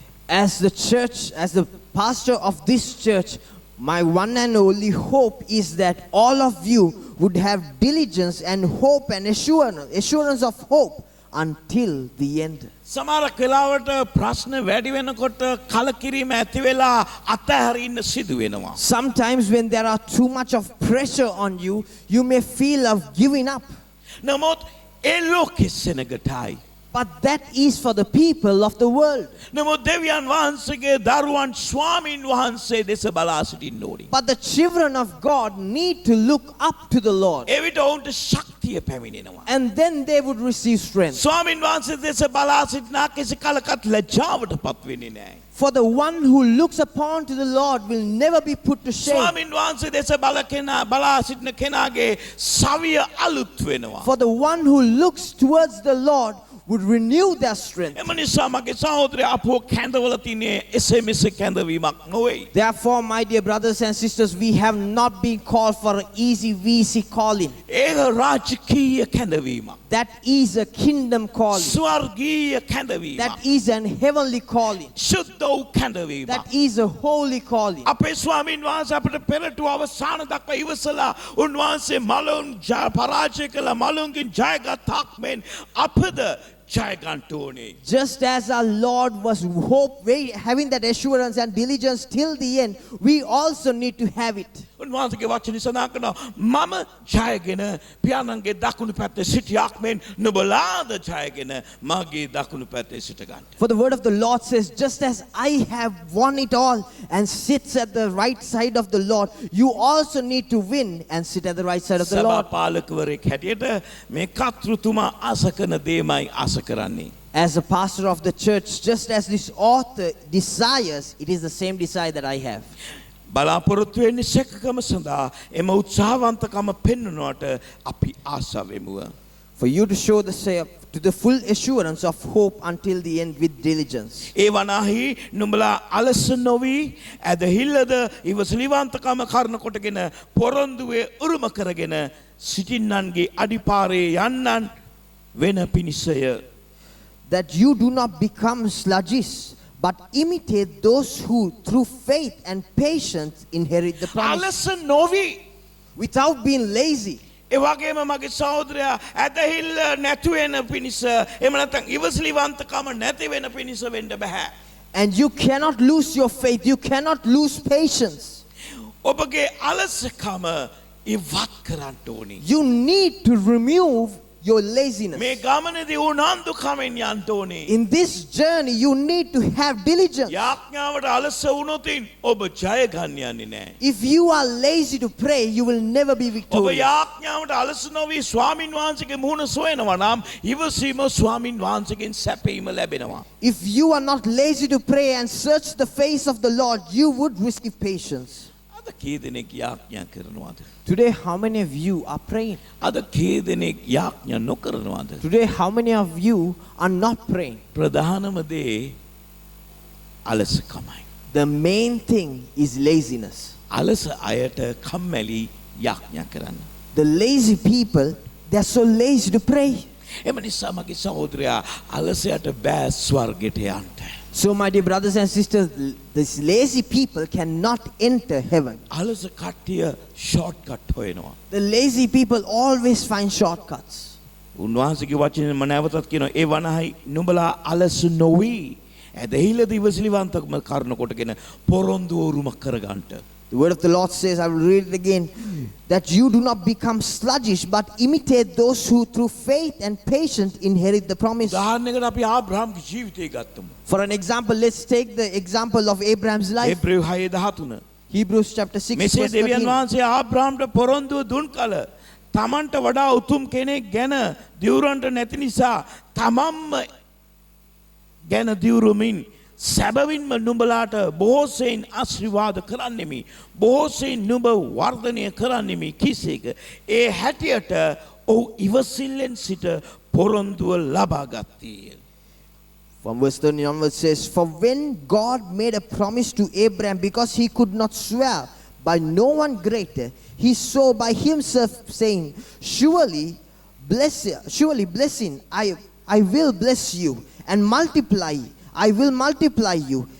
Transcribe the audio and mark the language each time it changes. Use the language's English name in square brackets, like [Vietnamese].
[English] As the church, as the pastor of this church, my one and only hope is that all of you would have diligence and hope and assurance of hope until the end. [Sinhala] සමහරක් වෙලාවට ප්‍රශ්න වැඩි වෙනකොට කලකිරීම ඇති වෙලා අතහැරින්න සිදු වෙනවා. [English] Sometimes when there are too much of pressure on you, you may feel of giving up. [Sinhala] නමුත් ඒ ලෝකෙ සෙනගටයි. [English] But that is for the people of the world. [Sinhala] නමුත් දෙවියන් වහන්සේගේ දරුවන් ස්වාමින් වහන්සේ දෙස බලා සිටින්න ඕනි. [English] But the children of God need to look up to the Lord. [Sinhala] එවිට ඔවුන්ට ශක්තිය පැමිණෙනවා. [English] And then they would receive strength. [Sinhala] ස්වාමින් වහන්සේ දෙස බලා සිටිනා කිසි කලකට ලැජ්ජාවට පත් වෙන්නේ නැහැ. [English] For the one who looks upon to the Lord will never be put to shame. [Sinhala] ස්වාමින් වහන්සේ දෙස බලා සිටින කෙනාගේ සවිය අලුත් වෙනවා. [English] For the one who looks towards the Lord would renew their strength. [Sinhala] එම නිසා මගේ සහෝදරයා අපෝ කැඳවල තිනේ එසේ මෙසේ කැඳවීමක් නොවේ. [English] Therefore, my dear brothers and sisters, we have not been called for an easy, easy calling. [Sinhala] ඒක රාජකීය කැඳවීමක්. [English] That is a kingdom calling. [Sinhala] ස්වර්ගීය කැඳවීමක්. [English] That is an heavenly calling. [Sinhala] සුද්ධ වූ කැඳවීමක්. [English] That is a holy calling. [Sinhala] අපේ ස්වාමීන් වහන්සේ අපිට පෙරටුව අවසාන දක්වා ඉවසලා උන්වහන්සේ මලුන් පරාජය කළ මලුන්ගෙන් ජයගත්තාක් මෙන් අපද ජය ගන්න ඕනේ. [English] Just as our Lord was having that assurance and diligence till the end, we also need to have it. [Sinhala] උන්වහන්සේගේ වචනේ සඳහන් කරනවා මම ජයගෙන පියාණන්ගේ දකුණු පැත්තේ සිටියාක් මෙන් නුඹලාද ජයගෙන මගේ දකුණු පැත්තේ සිට ගන්න. [English] For the word of the Lord says, just as I have won it all and sits at the right side of the Lord, you also need to win and sit at the right side of the [Sinhala] සභා [English] Lord. [Sinhala] පාලකවරයෙක් හැටියට මේ කර්තෘතුමා ආස කරන දේමයි ආස කරන්නේ. [English] As a pastor of the church, just as this author desires, it is the same desire that I have. [Sinhala] බලාපොරොත්තු වෙන්නේ සැකකම සඳහා එම උත්සාහවන්තකම පෙන්වනවට අපි ආසා වෙමුව. [English] For you to show to the full assurance of hope until the end with diligence. [Sinhala] ඒ වනාහි නුඹලා අලස නොවි ඇදහිල්ලද ඉවසිලිවන්තකම කරන කොටගෙන පොරොන්දුවේ උරුම කරගෙන සිටින්නන්ගේ අඩිපාරේ යන්නන් වෙන පිණිසය. [English] That you do not become sluggish, but imitate those who through faith and patience inherit the promise. [Sinhala] අලස නොවි [English] Without being lazy. [Sinhala] ඒ වගේම මගේ සහෝදරයා ඇදහිල්ල නැතු වෙන පිණිස එහෙම නැත්නම් ඉවසිලිවන්තකම නැති වෙන පිණිස වෙන්න බෑ. [English] And you cannot lose your faith. You cannot lose patience. [Sinhala] ඔබගේ අලසකම ඉවත් කරන්න ඕනි. [English] You need to remove your laziness. [Sinhala] මේ ගමනේදී උනන්දුකමෙන් යන්න ඕනේ. [English] In this journey, you need to have diligence. [Sinhala] යාඥාවට අලස වුණොතින් ඔබ ජය ගන්න යන්නේ නැහැ. [English] If you are lazy to pray, you will never be [Sinhala] ඔබ [English] victorious. [Sinhala] යාඥාවට අලස නොවි ස්වාමින් වහන්සේගේ මුහුණ සොයනවා නම් ඉවසීම ස්වාමින් වහන්සේගෙන් සැපීම ලැබෙනවා. [English] If you are not lazy to pray and search the face of the Lord, you would receive patience. [Sinhala] අද කී දෙනෙක් යාඥා කරනවද? [English] Today, how many of you are praying? [Sinhala] අද කී දෙනෙක් යාඥා නොකරනවද? [English] Today, how many of you are not praying? [Sinhala] ප්‍රධානම දේ අලසකමයි. [English] The main thing is laziness. [Sinhala] අලස අයට කම්මැලි යාඥා කරන්න. [English] The lazy people, they are so lazy to pray. [Sinhala] එම නිසා මගේ සහෝදරයා අලසයට බෑ ස්වර්ගයට යන්න. [English] So, my dear brothers and sisters, these lazy people cannot enter heaven. [Sinhala] අලස කට්ටිය ෂෝට්කට් හොයනවා. [English] The lazy people always find shortcuts. [Sinhala] උන්වහන්සේගේ වචනේ මම නැවතත් කියනවා ඒ වනහයි නුඹලා අලස නොවි. ඇදහිල්ල දිවසිලිවන්තකම කරන කොටගෙන පොරොන්දු උරුමක් කරගන්නට. [English] The word of the Lord says, I will read it again, that you do not become sluggish, but imitate those who through faith and patience inherit the promise. [Sinhala] උදාහරණයකට අපි ආබ්‍රහම්ගේ ජීවිතය ගත්තමු. [English] For an example, let's take the example of Abraham's life. [Sinhala] හේබ්‍රේව 6:13. [English] Hebrews chapter 6 [Sinhala] මෙසේ [English] verse [Sinhala] දෙවියන් [English] 13. [Sinhala] වහන්සේ ආබ්‍රහම්ට පොරොන්දුව දුන් කල තමන්ට වඩා උතුම් කෙනෙක් ගැන දිවුරන්ට නැති නිසා තමන්ම ගැන දිවුරුමින් සැබවින්ම නුඹලාට බොහෝසෙයින් ආශිර්වාද කරන්නෙමි. බොහෝසෙයින් නුඹ වර්ධනය කරන්නෙමි කිසේක. ඒ හැටියට ඔහු ඉවසිල්ලෙන් සිට පොරොන්දුව ලබා ගත්තේය. [English] From verse 13 onwards says, for when God made a promise to Abraham, because he could not swear by no one greater, he swore by himself, saying, surely blessing, I will bless you, and multiply, I will multiply you.